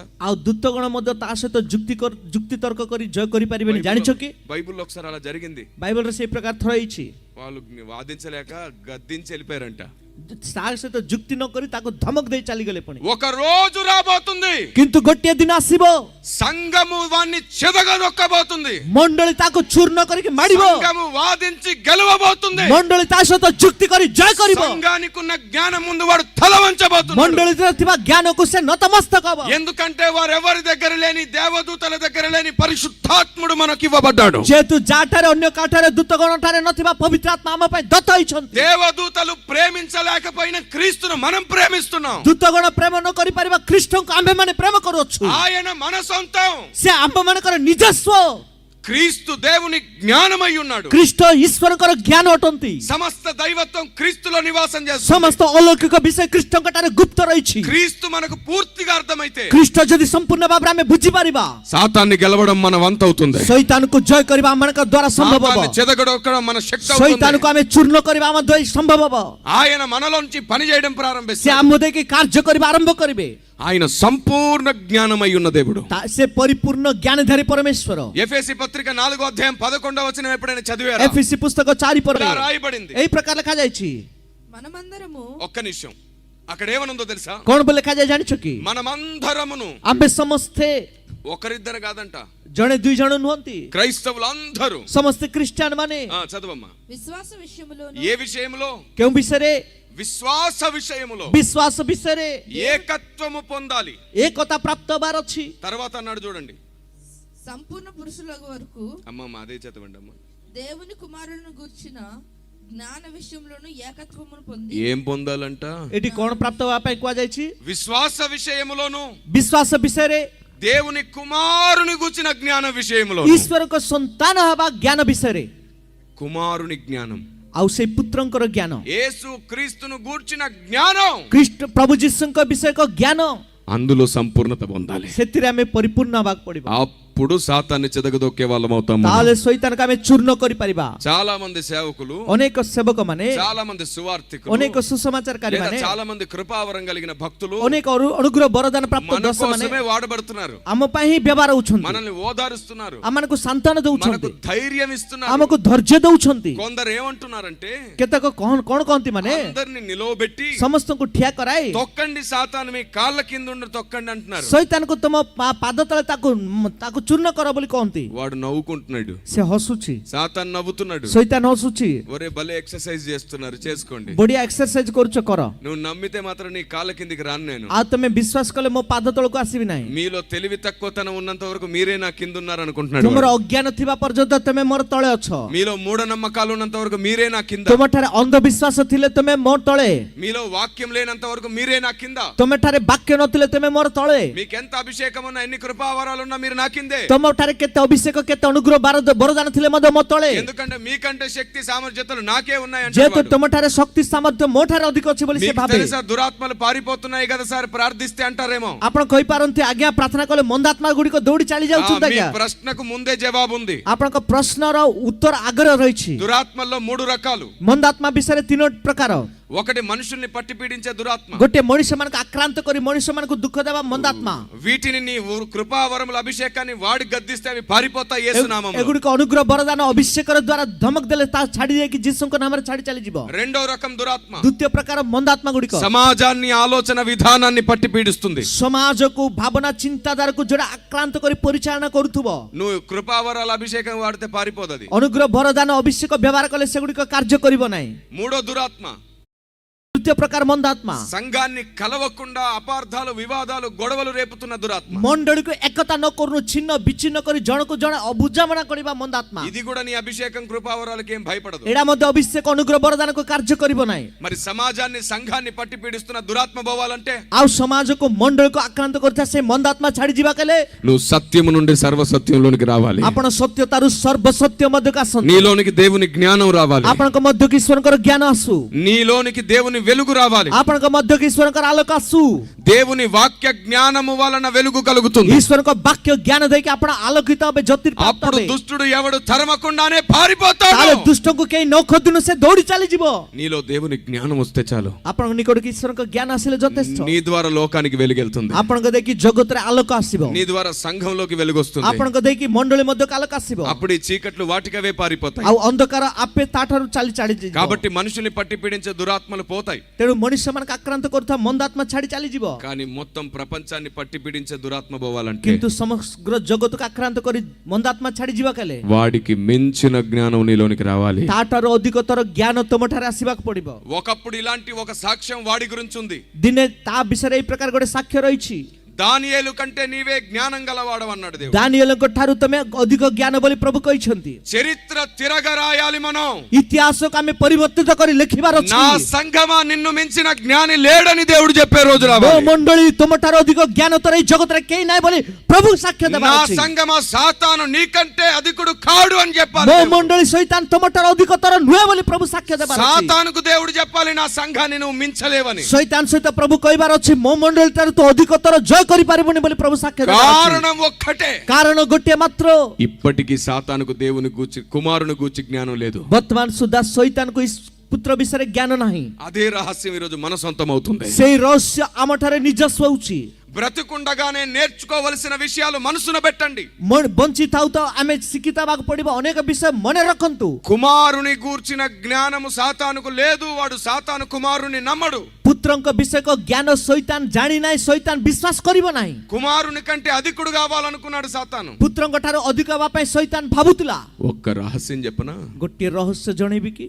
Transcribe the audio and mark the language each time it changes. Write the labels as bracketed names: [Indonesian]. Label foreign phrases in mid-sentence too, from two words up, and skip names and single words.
[Odia] ଆଉ ଦୂତଗଣ ମଧ୍ୟ ତା ସହିତ ଯୁକ୍ତି ତର୍କ କରି ଜୟ କରିପାରିବେନି, ଜାଣିଛ କି? [Telugu] బైబిల్లో ఒకసారి అలా జరిగింది. [Odia] ବାଇବଲରେ ସେଇ ପ୍ରକାର ଥର ହେଇଛି. [Telugu] వాళ్ళు వాదించలేక గద్దించి వెళ్ళిపోయారంట. [Odia] ତା ସହିତ ଯୁକ୍ତି ନ କରି ତାକୁ ଧମକ ଦେଇ ଚାଲିଗଲେ ପୁଣି। [Telugu] ఒక రోజు రాబోతుంది, [Odia] କିନ୍ତୁ ଗୋଟିଏ ଦିନ ଆସିବ [Telugu] సంఘము వాణ్ణి చెదగదొక్కబోతుంది, [Odia] ମଣ୍ଡଳୀ ତାକୁ ଚୂର୍ଣ୍ଣ କରିକି ମାଡ଼ିବ, [Telugu] సంఘము వాదించి గెలవబోతుంది, [Odia] ମଣ୍ଡଳୀ ତା ସହିତ ଯୁକ୍ତି କରି ଜୟ କରିବ, [Telugu] సంఘానికి ఉన్న జ్ఞానం ముందు వాడు తల వంచబోతున్నాడు. [Odia] ମଣ୍ଡଳୀରେ ଥିବା ଜ୍ଞାନକୁ ସେ నతమస్తକ ହବ। [Telugu] ఎందుకంటే వారు ఎవరి దగ్గర లేని, దేవదూతల దగ్గర లేని పరిశుద్ధాత్ముడు మనకి ఇవ్వబడ్డాడు. [Odia] ଯେହେତୁ ଯାଠାରେ ଅନ୍ୟ କାଠାରେ ଦୂତଗଣଠାରେ ନଥିବା ପବିତ୍ର ଆତ୍ମା ଆମ ପାଇଁ ଦତ୍ତ ହୋଇଛନ୍ତି। [Telugu] దేవదూతలు ప్రేమించలేకపోయినా క్రీస్తును మనం ప్రేమిస్తున్నాం. [Odia] ଦୂତଗଣ ପ୍ରେମ ନ କରିପାରିବା ଖ୍ରୀଷ୍ଟଙ୍କୁ ଆମ୍ଭେମାନେ ପ୍ରେମ କରୁଅଛୁ। [Telugu] ఆయన మన సొంతం. [Odia] ସେ ଆମ୍ଭମାନଙ୍କର ନିଜସ୍ୱ। [Telugu] క్రీస్తు దేవుని జ్ఞానమై ఉన్నాడు. [Odia] ଖ୍ରୀଷ୍ଟ ଈଶ୍ୱରଙ୍କର ଜ୍ଞାନ ଅଟନ୍ତି। [Telugu] సమస్త దైవత్వం క్రీస్తులో నివాసం చేస్తుంది. [Odia] ସମସ୍ତ ଅଲୌକିକ ବିଷୟ ଖ୍ରୀଷ୍ଟଙ୍କ ଠାରେ ଗୁପ୍ତ ରହିଛି। [Telugu] క్రీస్తు మనకు పూర్తిగా అర్థమైతే, [Odia] ଖ୍ରୀଷ୍ଟ ଯଦି ସମ୍ପୂର୍ଣ୍ଣ ଭାବରେ ଆମେ ବୁଝିପାରିବା, [Telugu] సాతాన్ని గెలవడం మన వంతు అవుతుంది. [Odia] ଶୈତାନକୁ ଜୟ କରିବା ଆମମାନଙ୍କ ଦ୍ୱାରା ସମ୍ଭବ ହେବ। [Telugu] సాతాన్ని చెదగొట్టడం మన శక్తి అవుతుంది. [Odia] ଶୈତାନକୁ ଆମେ ଚୂର୍ଣ୍ଣ କରିବା ଆମ ଦ୍ୱାରା ସମ୍ଭବ ହେବ। [Telugu] ఆయన మనలోంచి పని చేయడం [Odia] ସେ [Telugu] ప్రారంభిస్తాడు. [Odia] ଆମ ଦେଇକି କାର୍ଯ୍ୟ କରିବା ଆରମ୍ଭ କରିବେ। [Telugu] ఆయన సంపూర్ణ జ్ఞానమై ఉన్న దేవుడు. [Odia] ସେ ପରିପୂର୍ଣ୍ଣ ଜ୍ଞାନଧାରୀ ପରମେଶ୍ୱର। [Telugu] ఎఫెసీ పత్రిక 4వ అధ్యాయం 11వ వచనం ఎప్పుడైనా చదివారా? ఎఫెసీ పుస్తక 4 పర్వ ఇలా రాయబడింది. [Odia] ଏହି ପ୍ରକାର ଲେଖାଯାଇଛି। [Telugu] మనమందరము ఒక్క నిమిషం, అక్కడ ఏమనుందో తెలుసా? [Odia] କଣ ବୋଲି ଲେଖାଯାଏ ଜାଣିଛ କି? [Telugu] మనమందరమును, [Odia] ଆମ୍ଭେ ସମସ୍ତେ, [Telugu] ఒకరిద్దరు కాదంట, [Odia] ଜଣେ ଦୁଇ ଜଣ ନୁହନ୍ତି, [Telugu] క్రైస్తవులందరూ, [Odia] ସମସ୍ତେ ଖ୍ରୀଷ୍ଟିଆନ ମାନେ [Telugu] చదవమ్మా. విశ్వాస విషయములోను ఏ విషయంలో? [Odia] କେଉଁ ବିଷୟରେ? [Telugu] విశ్వాస విషయములో [Odia] ବିଶ୍ୱାସ ବିଷୟରେ [Telugu] ఏకత్వము పొందాలి. [Odia] ଏକତା ପ୍ରାପ୍ତ ହେବାର ଅଛି। [Telugu] తర్వాత అన్నాడు చూడండి, సంపూర్ణ పురుషులకు వరకు అమ్మమ్మ అదే చదవండి అమ్మ. దేవుని కుమారులను గూర్చిన జ్ఞాన విషయంలోను ఏకత్వమును పొంది ఏం పొందాలంట? [Odia] ଏଠି କଣ ପ୍ରାପ୍ତ ହେବା ପାଇଁ କୁହାଯାଇଛି? [Telugu] విశ్వాస విషయములోను, [Odia] ବିଶ୍ୱାସ ବିଷୟରେ, [Telugu] దేవుని కుమారుని గుర్చిన జ్ఞాన విషయములో. [Odia] ଈଶ୍ୱରଙ୍କ ସନ୍ତାନ ହେବା ଜ୍ଞାନ ବିଷୟରେ, [Telugu] కుమారుని జ్ఞానం, [Odia] ଆଉ ସେଇ పుత్ରଙ୍କର ଜ୍ଞାନ, [Telugu] యేసు క్రీస్తును గూర్చిన జ్ఞానం, [Odia] ଖ୍ରୀଷ୍ଟ ପ୍ରଭୁ ଯୀଶୁଙ୍କ ବିଷୟକ ଜ୍ଞାନ, [Telugu] అందులో సంపూర్ణత పొందాలి. [Odia] ସେଥିରେ ଆମେ ପରିପୂର୍ଣ୍ଣ ହେବାକୁ ପଡିବ। [Telugu] అప్పుడు సాతాన్ని చెదగదొక్కే వాళ్ళం అవుతాం. [Odia] ତାହେଲେ ଶୈତାନକୁ ଆମେ ଚୂର୍ଣ୍ଣ କରିପାରିବା। [Telugu] చాలా మంది సేవకులు, [Odia] ଅନେକ ସେବକ ମାନେ, [Telugu] చాలా మంది సువార్తికులు, [Odia] ଅନେକ ସୁସମାଚାରକାରୀ [Telugu] లేదా [Odia] ମାନେ, [Telugu] చాలా మంది కృపావరం కలిగిన భక్తులు [Odia] ଅନେକ ଅନୁଗ୍ରହ ବରଦାନ ପ୍ରାପ୍ତ [Telugu] మన [Odia] ଦଶ ମାନେ [Telugu] కోసమే వాడబడుతున్నారు. [Odia] ଆମ ପାଇଁ ହିଁ ବ୍ୟବହାର ହଉଛନ୍ତି, [Telugu] మనల్ని ఓదారుస్తున్నారు, [Odia] ଆମମାନଙ୍କୁ ସାନ୍ତ୍ୱନା [Telugu] మనకు [Odia] ଦଉଛନ୍ତି, [Telugu] ధైర్యం ఇస్తున్నారు. [Odia] ଆମକୁ ଧୈର୍ଯ୍ୟ ଦଉଛନ୍ତି। [Telugu] కొందరు ఏమంటున్నారంటే, [Odia] କେତେକ କଣ କହନ୍ତି ମାନେ, [Telugu] అందరిని నిలవబెట్టి [Odia] ସମସ୍ତଙ୍କୁ ଠିଆ କରାଇ [Telugu] తొక్కండి, సాతాను మీ కాళ్ళ కింద ఉండి తొక్కండి అంటున్నారు. [Odia] ଶୈତାନକୁ ତମ ପାଦ ତଳେ ତାକୁ ଚୂର୍ଣ୍ଣ କର ବୋଲି କହନ୍ତି। [Telugu] వాడు నవ్వుకుంటున్నాడు, [Odia] ସେ ହସୁଛି, [Telugu] సాతాను నవ్వుతున్నాడు. [Odia] ଶୈତାନ ହସୁଛି, [Telugu] ఒరే భలే ఎక్సర్సైజ్ చేస్తున్నారు, చేసుకోండి. [Odia] ବଢିଆ ଏକ୍ସରସାଇଜ କରୁଛ କର, [Telugu] నువ్వు నమ్మితే మాత్రం నీ కాళ్ళ కిందికి రాను నేను. [Odia] ଆଉ ତମେ ବିଶ୍ୱାସ କଲେ ମୋ ପାଦ ତଳକୁ ଆସିବି ନାହିଁ। [Telugu] మీలో తెలివి తక్కువతనం ఉన్నంత వరకు మీరే నా కింద ఉన్నారు అనుకుంటున్నాడు. [Odia] ତୁମର ଅଜ୍ଞାନ ଥିବା పର୍ଯ୍ୟନ୍ତ ତମେ ମୋର ତଳେ ଅଛ। [Telugu] మీలో మూఢ నమ్మకాలు ఉన్నంత వరకు మీరే నా కింద. [Odia] ତୁମଠାରେ ଅନ୍ଧବିଶ୍ୱାସ ଥିଲେ ତମେ ମୋ ତଳେ। [Telugu] మీలో వాక్యం లేనంత వరకు మీరే నా కింద. [Odia] ତୁମଠାରେ ବାକ୍ୟ ନଥିଲେ ତମେ ମୋର తଳେ। [Telugu] మీకు ఎంత అభిషేకం ఉన్నా, ఎన్ని కృపావరాలు ఉన్నా మీరు నా కిందే. [Odia] ତୁମଠାରେ କେତେ ଅଭିଷେକ କେତେ ଅନୁଗ୍ରହ ବରଦାନ ଥିଲେ ମଧ୍ୟ ମୋ ତଳେ। [Telugu] ఎందుకంటే మీకంటే శక్తి సామర్థ్యతలు నాకే ఉన్నాయి [Odia] ଯେହେତୁ [Telugu] అంటే. [Odia] ତୁମଠାରେ ଶକ୍ତି ସାମర్థ୍ୟ ମୋ ଠାରେ ଅଧିକ ଅଛି ବୋଲି ସେ ଭାବେ। [Telugu] తెలుసా దురాత్మలు పారిపోతున్నాయి కదా సార్ ప్రార్థిస్తే అంటారేమో. [Odia] ଆପଣ କହିପାରନ୍ତି ଆଜ୍ଞା ପ୍ରାର୍ଥନା କଲେ ମନ୍ଦାତ୍ମା ଗୁଡ଼ିକ ଦୌଡ଼ି ଚାଲି ଯାଉଛନ୍ତି [Telugu] మీ [Odia] ଆଜ୍ଞା। [Telugu] ప్రశ్నకు ముందే జవాబు ఉంది. [Odia] ଆପଣଙ୍କ ପ୍ରଶ୍ନର ଉତ୍ତର ଆଗରେ ରହିଛି। [Telugu] దురాత్మల్లో 3 రకాలు. [Odia] ମନ୍ଦାତ୍ମା ବିଷୟରେ 3 ପ୍ରକାର। [Telugu] ఒకటి మనుషుల్ని పట్టి పీడించే దురాత్మ. [Odia] ଗୋଟିଏ ମଣିଷ ମାନଙ୍କୁ ଆକ୍ରାନ୍ତ କରି ମଣିଷ ମାନଙ୍କୁ ଦୁଃଖ ଦେବା ମନ୍ଦାତ୍ମା। [Telugu] వీటిని నీ కృపావరముల అభిషేకాన్ని వాడి గద్దిస్తే అవి పారిపోతాయి యేసు నామములో. [Odia] ଏଗୁଡ଼ିକ ଅନୁଗ୍ରହ ବରଦାନ ଅଭିଷେକର ଦ୍ୱାରା ଧମକ ଦେଲେ ତା ଛାଡ଼ି ଦେଇକି ଯୀଶୁଙ୍କ ନାମରେ ଛାଡ଼ି ଚାଲିଯିବ। [Telugu] రెండో రకం దురాత్మ [Odia] ଦ୍ୱିତୀୟ ପ୍ରକାର ମନ୍ଦାତ୍ମା ଗୁଡ଼ିକ [Telugu] సమాజాన్ని, ఆలోచన విధానాన్ని పట్టి పీడిస్తుంది. [Odia] ସମାଜକୁ ଭାବନା ଚିନ୍ତାଧାରାକୁ ଯୋଉଟା ଆକ୍ରାନ୍ତ କରି ପରିଚାଳନା କରୁଥିବ। [Telugu] నువ్వు కృపావరాల అభిషేకం వాడితే పారిపోదు అది. [Odia] ଅନୁଗ୍ରହ ବରଦାନ ଅଭିଷେକ ବ୍ୟବହାର କଲେ ସେଗୁଡ଼ିକ କାର୍ଯ୍ୟ କରିବ ନାହିଁ। [Telugu] మూడో దురాత్మ [Odia] ତୃତୀୟ ପ୍ରକାର ମନ୍ଦାତ୍ମା [Telugu] సంఘాన్ని కలవకుండా అపార్థాలు, వివాదాలు, గొడవలు రేపుతున్న దురాత్మ. [Odia] ମଣ୍ଡଳୀକୁ ଏକତା ନ କରୁను ଛିନ୍ନ ବିଚ୍ଛିନ୍ନ କରି ଜଣକୁ ଜଣେ ଅବୁଝାମଣା କରିବା ମନ୍ଦାତ୍ମା। [Telugu] ఇది కూడా నీ అభిషేకం, కృపావరాలకి ఏం భయపడదు. [Odia] ଏଇଟା ମଧ୍ୟ ଅଭିଷେକ ଅନୁଗ୍ରହ ବରଦାନକୁ କାର୍ଯ୍ୟ କରିବ ନାହିଁ। [Telugu] మరి సమాజాన్ని, సంఘాన్ని పట్టి పీడిస్తున్న దురాత్మ పోవాలంటే [Odia] ଆଉ ସମାଜକୁ ମଣ୍ଡଳୀକୁ ଆକ୍ରାନ୍ତ କରୁଥିବା ସେ ମନ୍ଦାତ୍ମା ଛାଡ଼ି ଯିବା କଲେ [Telugu] నువ్వు సత్యము నుండి సర్వసత్యంలోనికి రావాలి. [Odia] ଆପଣ ସତ୍ୟତାରୁ ସର୍ବସତ୍ୟ ମଧ୍ୟକୁ ଆସନ୍ତୁ। [Telugu] నీలోనికి దేవుని జ్ఞానం రావాలి. [Odia] ଆପଣଙ୍କ ମଧ୍ୟକୁ ଈଶ୍ୱରଙ୍କର ଜ୍ଞାନ ଆସୁ। [Telugu] నీలోనికి దేవుని వెలుగు రావాలి. [Odia] ଆପଣଙ୍କ ମଧ୍ୟକୁ ଈଶ୍ୱରଙ୍କର ଆଲୋକ ଆସୁ। [Telugu] దేవుని వాక్య జ్ఞానము వలన వెలుగు కలుగుతుంది. [Odia] ଈଶ୍ୱରଙ୍କ ବାକ୍ୟ ଜ୍ଞାନ ଦେଇକି ଆପଣ ଆଲୋକିତ ହେବେ, ଜ୍ୟୋତିର୍ପ୍ରାପ୍ତ [Telugu] అప్పుడు [Odia] ହେବେ। [Telugu] దుష్టుడు ఎవడు తరమకుండానే పారిపోతాడు. [Odia] ତାହେଲେ ଦୁଷ୍ଟଙ୍କୁ କେହି ନ ଖୋଜୁନ ସେ ଦୌଡ଼ି ଚାଲିଯିବ। [Telugu] నీలో దేవుని జ్ఞానం వస్తే చాలు. [Odia] ଆପଣଙ୍କ ନିକଟକୁ ଈଶ୍ୱରଙ୍କ ଜ୍ଞାନ ଆସିଲେ ଯଥେଷ୍ଟ। [Telugu] నీ ద్వారా లోకానికి వెలుగెళ్తుంది. [Odia] ଆପଣଙ୍କ ଦେଇକି ଜଗତରେ ଆଲୋକ ଆସିବ। [Telugu] నీ ద్వారా సంఘంలోకి వెలుగు వస్తుంది. [Odia] ଆପଣଙ୍କ ଦେଇକି ମଣ୍ଡଳୀ ମଧ୍ୟକୁ ଆଲୋକ ଆସିବ। [Telugu] అప్పుడు ఈ చీకట్లు వాటికవే పారిపోతాయి. [Odia] ଆଉ ଅନ୍ଧକାର ଆପେ ତାଠାରୁ ଚାଲିଯିବ। [Telugu] కాబట్టి మనుషుల్ని పట్టి పీడించే దురాత్మలు పోతాయి. [Odia] ତେଣୁ ମଣିଷମାନଙ୍କୁ ଆକ୍ରାନ୍ତ କରୁଥିବା ମନ୍ଦାତ୍ମା ଛାଡ଼ି ଚାଲିଯିବ। [Telugu] కానీ మొత్తం ప్రపంచాన్ని పట్టి పీడించే దురాత్మ పోవాలంటే [Odia] କିନ୍ତୁ ସମଗ୍ର ଜଗତକୁ ଆକ୍ରାନ୍ତ କରି ମନ୍ଦାତ୍ମା ଛାଡ଼ି ଯିବା କଲେ [Telugu] వాడికి మించిన జ్ఞానం నీలోనికి రావాలి. [Odia] ତାଠାରୁ ଅଧିକତର ଜ୍ଞାନ ତମଠାରେ ଆସିବାକୁ ପଡ଼ିବ। [Telugu] ఒకప్పుడు ఇలాంటి ఒక సాక్ష్యం వాడి గురించి ఉంది. [Odia] ଦିନେ ତା ବିଷୟରେ ଏଇ ପ୍ରକାର ଗୋଟେ ସାକ୍ଷ୍ୟ ରହିଛି। [Telugu] దానియేలు కంటే నీవే జ్ఞానం గలవాడు అన్నాడు దేవుడు. [Odia] ଦାନିଏଲଙ୍କ ଠାରୁ ତମେ ଅଧିକ ଜ୍ଞାନ ବୋଲି ପ୍ରଭୁ କହିଛନ୍ତି। [Telugu] చరిత్ర తిరగరాయాలి మనం. [Odia] ଇତିହାସକୁ ଆମେ ପରିବର୍ତ୍ତିତ କରି ଲେଖିବାର ଅଛି। [Telugu] నా సంఘమా నిన్ను మించిన జ్ఞాని లేడని దేవుడు చెప్పే రోజు [Odia] ମୋ [Telugu] రావాలి. [Odia] ମଣ୍ଡଳୀ ତମଠାରୁ ଅଧିକ ଜ୍ଞାନ ତୋର ଏଇ ଜଗତରେ କେହି ନାହିଁ ବୋଲି ପ୍ରଭୁ ସାକ୍ଷ୍ୟ [Telugu] నా [Odia] ଦେବାର ଅଛି। [Telugu] సంఘమా సాతాను నీకంటే అధికుడు కాడు అని చెప్పాలి. [Odia] ମୋ ମଣ୍ଡଳୀ ଶୈତାନ ତମଠାରୁ ଅଧିକ ତୋର ନୁହେଁ ବୋଲି ପ୍ରଭୁ ସାକ୍ଷ୍ୟ ଦେବାର ଅଛି। [Telugu] సాతానుకు దేవుడు చెప్పాలి నా సంఘాన్ని నువ్వు మించలేవని. [Odia] ଶୈତାନ ସହିତ ପ୍ରଭୁ କହିବାର ଅଛି ମୋ ମଣ୍ଡଳୀ ଠାରୁ ତୁ ଅଧିକ ତୋର ଜୟ କରିପାରିବୁନି ବୋଲି ପ୍ରଭୁ ସାକ୍ଷ୍ୟ ଦେବାର ଅଛି। [Telugu] కారణం ఒక్కటే. [Odia] କାରଣ ଗୋଟିଏ ମାତ୍ର, [Telugu] ఇప్పటికీ సాతానుకు దేవుని గూర్చి కుమారుని గూర్చి జ్ఞానం లేదు. [Odia] ବର୍ତ୍ତମାନ ସୁଦ୍ଧା ଶୈତାନକୁ ପୁତ୍ର ବିଷୟରେ ଜ୍ଞାନ ନାହିଁ। [Telugu] అదే రహస్యం ఈరోజు మన సొంతం అవుతుంది. [Odia] ସେଇ ରହସ୍ୟ ଆମଠାରେ ନିଜସ୍ୱ ହେଉଛି। [Telugu] బ్రతికుండగానే నేర్చుకోవలసిన విషయాలు మనసున పెట్టండి. [Odia] ବଞ୍ଚି ଥାଉ ତ ଆମେ ଶିଖିବାକୁ ପଡିବ ଅନେକ ବିଷୟ ମନେ ରଖନ୍ତୁ। [Telugu] కుమారుని గూర్చిన జ్ఞానము సాతానుకు లేదు. వాడు సాతాను కుమారుని నమ్మడు. [Odia] ପୁତ୍ରଙ୍କ ବିଷୟକ ଜ୍ଞାନ ଶୈତାନ ଜାଣି ନାହିଁ, ଶୈତାନ ବିଶ୍ୱାସ କରିବ ନାହିଁ। [Telugu] కుమారుని కంటే అధికుడు కావాలనుకున్నాడు సాతాను. [Odia] ପୁତ୍ରଙ୍କ ଠାରୁ ଅଧିକ ହେବା ପାଇଁ ଶୈତାନ ଭାବୁଥିଲା। [Telugu] ఒక్క రహస్యం చెప్పనా? [Odia] ଗୋଟିଏ ରହସ୍ୟ ଜଣେଇବି କି?